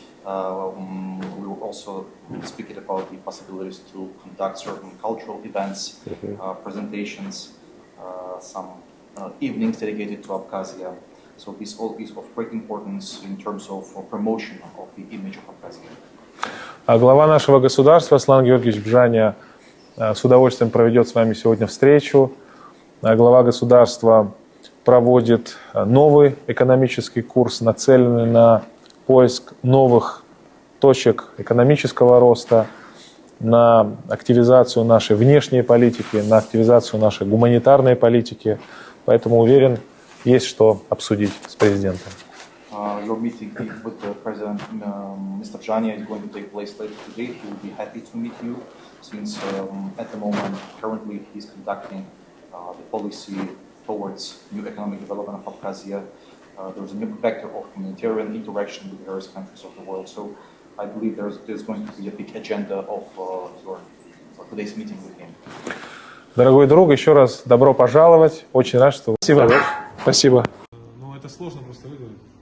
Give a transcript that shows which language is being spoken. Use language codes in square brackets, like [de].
[en] We were also speaking about the possibilities to conduct certain cultural events, presentations, some evenings dedicated to Abkhazia. So this all is of great importance in terms of promotion of the image of Abkhazia. [ru] Глава нашего государства Аслан Георгиевич Бжаня с удовольствием проведет с вами сегодня встречу. Глава государства проводит новый экономический курс, нацеленный на поиск новых точек экономического роста, на активизацию нашей внешней политики, на активизацию нашей гуманитарной политики. Поэтому уверен, есть что обсудить с президентом. [en] Your meeting with the President, Mr. Bzhania, is going to take place later today. He will be happy to meet you, since at the moment, currently, he's conducting the policy towards new economic development of Abkhazia. There's a new vector of humanitarian interaction with various countries of the world. So I believe there's going to be a big agenda of today's meeting with him. [ru] Дорогой друг, еще раз добро пожаловать. Очень рад, что... Спасибо. Спасибо. Ну, это сложно просто выговорить.